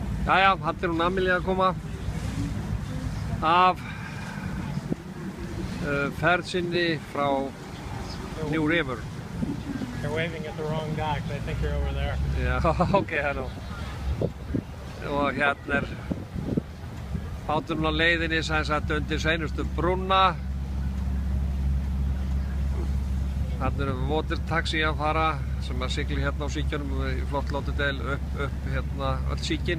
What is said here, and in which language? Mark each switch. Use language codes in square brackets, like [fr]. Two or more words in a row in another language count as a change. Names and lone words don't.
[is] Jæja, hann hún Amelia að koma af ferð sinni frá New River. [en] You're waving at the wrong guy, because I think you're over there. [is] Já, ok, hello. Og hérna báturinn á leiðinni sem sagt undir seinustu brúna. Þarna eru watertaxi að fara sem að sigli hérna á síkjunum í flott Lauderdale upp hérna öll síkin.